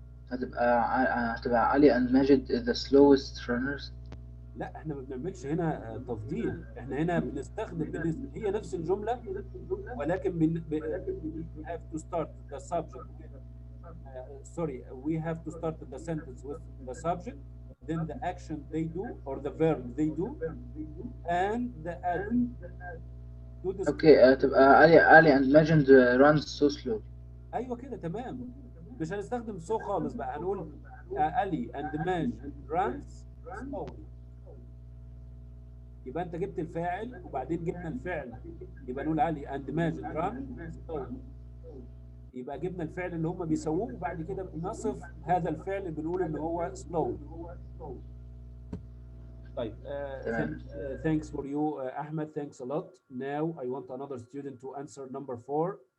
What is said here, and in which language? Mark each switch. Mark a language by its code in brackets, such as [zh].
[en] هتبقى علي and Majid the slowest runners. [ar] لا، احنا ما بنعملش هنا تفضيل، احنا هنا بنستخدم هي نفس الجمله، ولكن [en] have to start the subject with sorry, we have to start the sentence with the subject, then the action they do or the verb they do, and the adverb to describe. Okay تبقى علي and Majid runs so slow. [ar] ايوه كده تمام. مش هنستخدم so خالص بقى، هنقول علي [en] and Majid runs slowly. [ar] يبقى انت جبت الفاعل وبعدين جبنا الفعل، يبقى نقول علي [en] and Majid run slowly. [ar] يبقى جبنا الفعل اللي هم بيسووه وبعد كده بنصف هذا الفعل بنقول ان هو slow. [en] طيب thanks for you Ahmed, thanks a lot. Now I want another student to answer number 4.